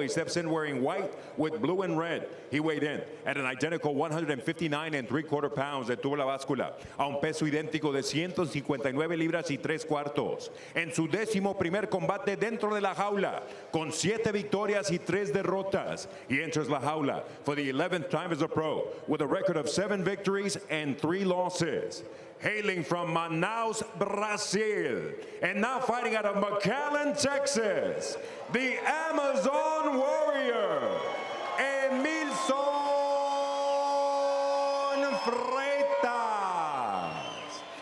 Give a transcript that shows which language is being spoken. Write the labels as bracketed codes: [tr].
[en] He steps in wearing white with blue and red. He weighed in at an identical 159 3/4 pounds. [es] Detuvo la báscula a un peso idéntico de 159 libras y 3 cuartos. En su 11º combate dentro de la jaula, con 7 victorias y 3 derrotas. [en] He enters [es] la jaula [en] for the 11th time as a pro with a record of 7 victories and 3 losses. Hailing from Manaus, Brazil, and now fighting out of McAllen, Texas, the Amazon Warrior, Emilson Freitas.